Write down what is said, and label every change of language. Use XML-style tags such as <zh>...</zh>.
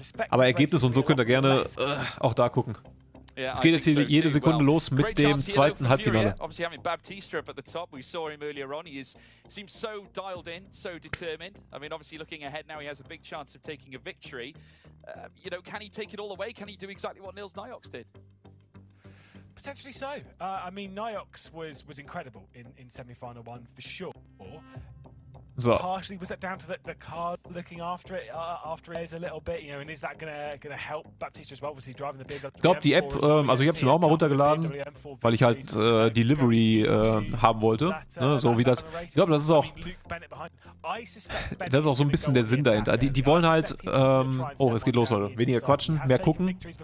<de>Aber Ergebnis und so könnt ihr gerne auch da gucken. Es geht jetzt hier jede Sekunde los mit dem zweiten Halbfinale.</de> <en>Obviously having Baptista up at the top, we saw him earlier on. He seems so dialed in, so determined. I mean, obviously looking ahead now, he has a big chance of taking a victory. You know, can he take it all away? Can he do exactly what Nils Niox did? Potentially so. I mean, Niox was incredible in semi-final one for sure. So. Partially, was that down to the car looking after it a little bit, you know, and is that gonna help Baptista as well? Obviously driving the BMW.</en> <de>Ich glaube, die App, also ich habe sie mir auch mal runtergeladen, weil ich halt Delivery haben wollte, ne, so wie das. Ich glaube, das ist auch so ein bisschen der Sinn dahinter. Die wollen halt, oh, es geht los, Leute. Weniger quatschen, mehr gucken.</de>